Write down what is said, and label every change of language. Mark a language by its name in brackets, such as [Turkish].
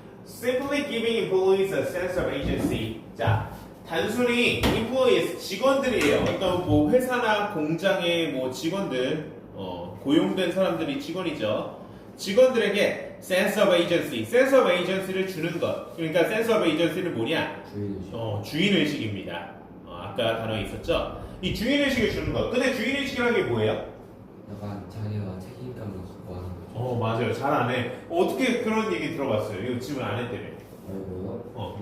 [English] Simply giving employees a sense of agency. [Korean] 자, 단순히 employees, 직원들이에요. 어떤 뭐 회사나 공장의 뭐 직원들, 고용된 사람들이 직원이죠. 직원들에게 [English] sense of agency, sense of agency [Korean] 를 주는 것. 그러니까 [English] sense of agency [Korean] 는 뭐냐? 주인의식. 주인의식입니다. 아까 단어 있었죠? 이 주인의식을 주는 것. 근데 주인의식이라는 게 뭐예요? 약간 자기가 책임감을 갖고 하는 거죠. 맞아요. 잘 안 해. 어떻게 그런 얘기 들어봤어요? 이거 질문 안 했다며. 아니고요.